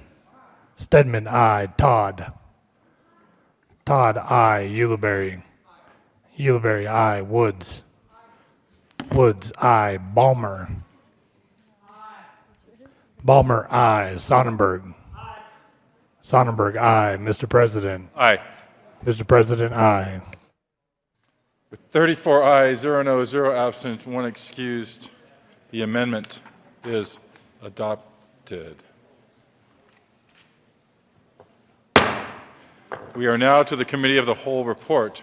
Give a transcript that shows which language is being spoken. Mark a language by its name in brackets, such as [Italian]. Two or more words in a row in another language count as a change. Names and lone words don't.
[English] Stedman, aye. Todd. Todd, aye. Ulibarri. Ulibarri, aye. Woods. Woods, aye. Balmer. Balmer, aye. Sonnenberg. Sonnenberg, aye. Mr. President. Aye. Mr. President, aye. With 34 ayes, 0 no, 0 absent, 1 excused, the amendment is adopted. We are now to the Committee of the Whole report.